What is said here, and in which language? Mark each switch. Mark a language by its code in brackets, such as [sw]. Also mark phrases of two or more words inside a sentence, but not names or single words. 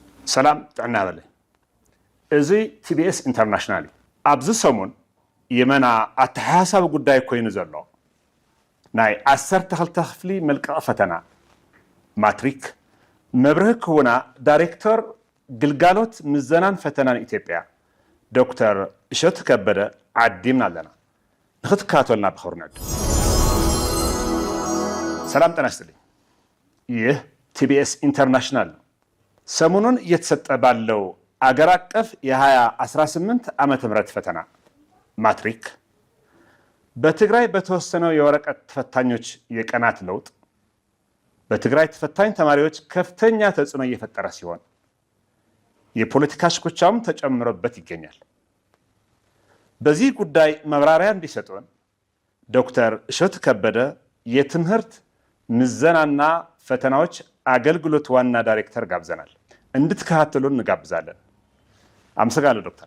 [ti] ሰላም ጥዕና በለ እዚ ቲቢኤስ ኢንተርናሽናል ኣብዚ ሰሙን የመና አተሓሳብ ጉዳይ ኮይኑ ዘሎ ናይ 12 ክፍሊ መልቀቕ ፈተና ማትሪክ መብርህ ክውና ዳይሬክተር ግልጋሎት ምዘናን ፈተናን ኢትዮጵያ ዶክተር እሸቱ ከበደ ዓዲምና ኣለና ንኽትከታተሉና ብኽብርነት [am] ሰላም ጤና ይስጥልኝ ይህ ቲቢኤስ ኢንተርናሽናል ሰሙኑን እየተሰጠ ባለው አገር አቀፍ የ2018 ዓመተ ምህረት ፈተና ማትሪክ በትግራይ በተወሰነው የወረቀት ተፈታኞች የቀናት ለውጥ በትግራይ ተፈታኝ ተማሪዎች ከፍተኛ ተጽዕኖ እየፈጠረ ሲሆን የፖለቲካ ሽኩቻም ተጨምሮበት ይገኛል። በዚህ ጉዳይ መብራሪያ እንዲሰጡን ዶክተር እሸቱ ከበደ የትምህርት ምዘናና ፈተናዎች አገልግሎት ዋና ዳይሬክተር ጋብዘናል። እንድትከታተሉን እንጋብዛለን። አመሰግናለሁ ዶክተር።